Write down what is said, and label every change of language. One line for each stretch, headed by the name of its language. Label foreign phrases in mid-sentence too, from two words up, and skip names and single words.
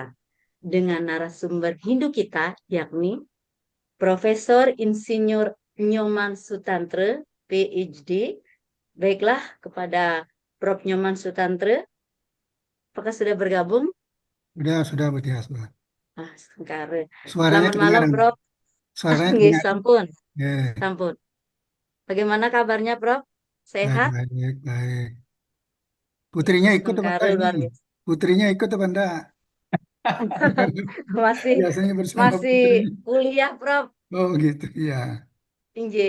Indonesian: Dengan narasumber Hindu kita, yakni Profesor Insinyur Nyoman Sutantre, PhD. Baiklah, kepada Prof. Nyoman Sutantre, apakah sudah bergabung? Sudah, berarti sudah. Ah, sengkare. Suaranya Selamat malam, kedengaran. Prof. Suaranya Nggih, kedengaran. sampun, Ya, sampun. Bagaimana kabarnya, Prof? baik, Sehat? baik, baik. Ya, Putrinya ikut apa enggak sengkare ini? luar biasa. Putrinya ikut apa enggak? Masih Biasanya bersama masih putrinya. kuliah, Prof. Oh gitu, ya. Inje,